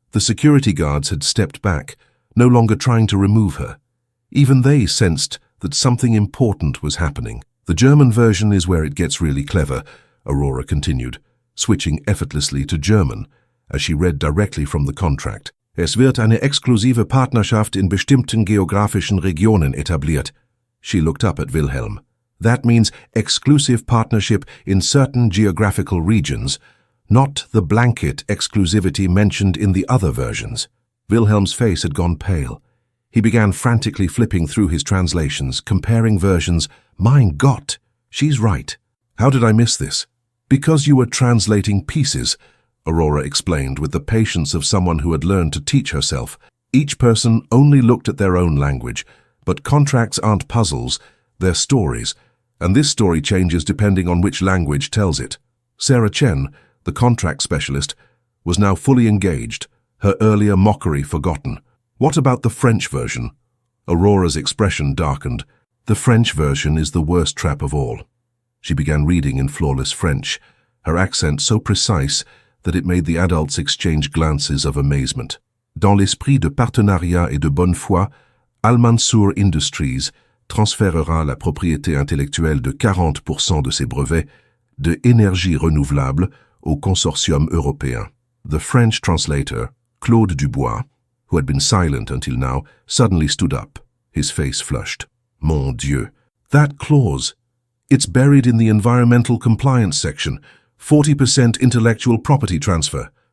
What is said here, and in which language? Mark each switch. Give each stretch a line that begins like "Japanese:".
English: The security guards had stepped back, no longer trying to remove her. Even they sensed that something important was happening. The German version is where it gets really clever, Aurora continued, switching effortlessly to German, as she read directly from the contract.
German: Es wird eine exklusive Partnerschaft in bestimmten geografischen Regionen etabliert.
English: She looked up at Wilhelm. That means exclusive partnership in certain geographical regions, not the blanket exclusivity mentioned in the other versions. Wilhelm's face had gone pale. He began frantically flipping through his translations, comparing versions.
German: Mein Gott,
English: she's right. How did I miss this? Because you were translating pieces, Aurora explained with the patience of someone who had learned to teach herself. Each person only looked at their own language, but contracts aren't puzzles, they're stories, and this story changes depending on which language tells it. Sarah Chen, the contract specialist, was now fully engaged, her earlier mockery forgotten. What about the French version? Aurora's expression darkened. The French version is the worst trap of all. She began reading in flawless French, her accent so precise that it made the adults exchange glances of amazement.
French: Dans l'esprit de partenariat et de bonne foi, Al-Mansour Industries transférera la propriété intellectuelle de 40% de ses brevets de énergie renouvelable au consortium européen.
English: The French translator, Claude Dubois, who had been silent until now, suddenly stood up, his face flushed.
French: Mon Dieu,
English: that clause! It's buried in the environmental compliance section, 40% intellectual property transfer.